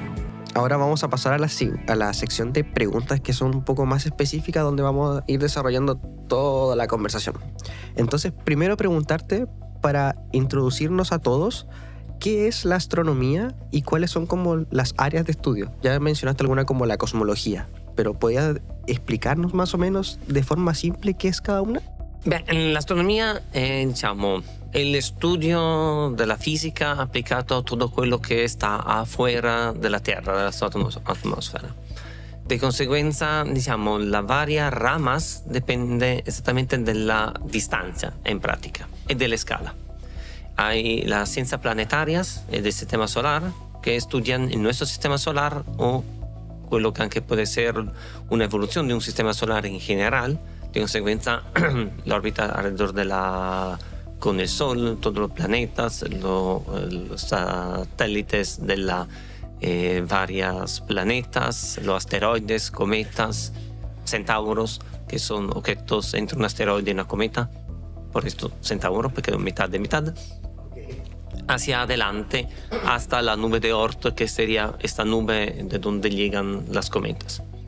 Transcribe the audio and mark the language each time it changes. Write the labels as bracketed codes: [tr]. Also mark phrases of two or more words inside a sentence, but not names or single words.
[es] Ahora vamos a pasar a la sección de preguntas que son un poco más específicas, donde vamos a ir desarrollando toda la conversación. Entonces, primero preguntarte, para introducirnos a todos, ¿qué es la astronomía y cuáles son como las áreas de estudio? Ya mencionaste alguna como la cosmología, pero ¿podrías explicarnos más o menos de forma simple qué es cada una? [it] Beh, l'astronomia è, diciamo, el studio della fisica applicato a tutto quello che sta afuera della Terra, della sua atmosfera. De conseguenza, diciamo, la varia ramas dipende esattamente dalla distanza, in pratica, e delle scale. [es] Hay las ciencias planetarias del sistema solar, que estudian el nuestro sistema solar o [it] quello che anche può essere un'evoluzione di un sistema solare in generale. [es] De consecuencia, la órbita alrededor con el Sol, todos los planetas, los satélites de las varias planetas, los asteroides, cometas, centauros, que son objetos entre un asteroide y una cometa, por esto centauro, porque es mitad de mitad, hacia adelante hasta la nube de Oort, que sería esta nube de donde llegan las cometas.